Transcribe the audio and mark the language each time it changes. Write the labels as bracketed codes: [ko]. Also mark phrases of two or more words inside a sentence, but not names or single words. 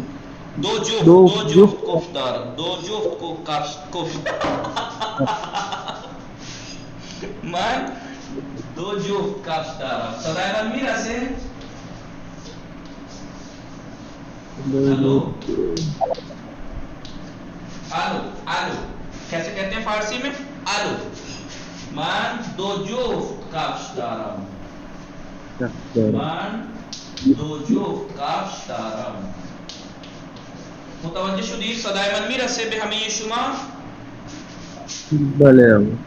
[fa] 2 جفت. دو 2 جفت جفت. کفش دارم. 2 جفت کفش. من 2 جفت کفش دارم. صدای من میرسه؟ [ur] الو کیسے کہتے ہیں فارسی میں؟ [fa] الو. من 2 جفت کفش دارم. من 2 جفت کفش دارم. متوجه شدید؟ صدای من میرسه به همه شما؟ بله.